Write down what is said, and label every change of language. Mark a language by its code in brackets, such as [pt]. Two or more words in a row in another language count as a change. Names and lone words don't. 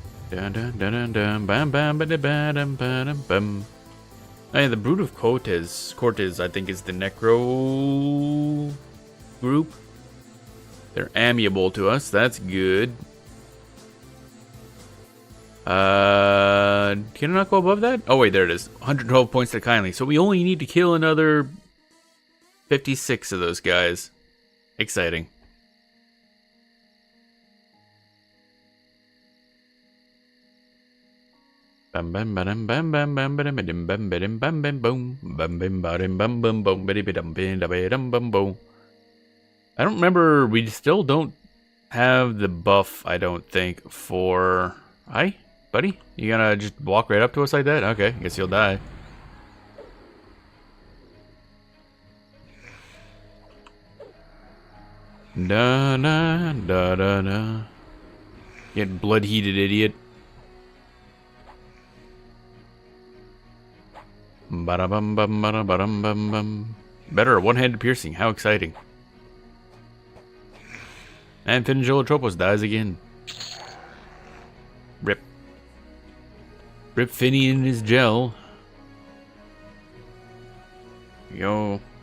[en] Dun dun dun dun dun bam bam ba da ba dum ba dum bum. Hey, the Brood of Cortez, I think, is the Necro group. They're amiable to us. That's good. Can I not go above that? Oh wait, there it is. 112 points to kindly. So we only need to kill another 56 of those guys. Exciting. Bam bam bam bam bam bam bam bam bam bam bam bam boom bam bam bam bam bam boom bam bam boom. I don't remember. We still don't have the buff. I don't think for. Hi, buddy. You gonna just walk right up to us like that? Okay, guess you'll die. Da da da da da. Get blood heated, idiot. Bada bum bum bada bum bum bum. Better one-handed piercing. How exciting! And Finjolotropos dies again. Rip. Rip Finny in his gel. Yo.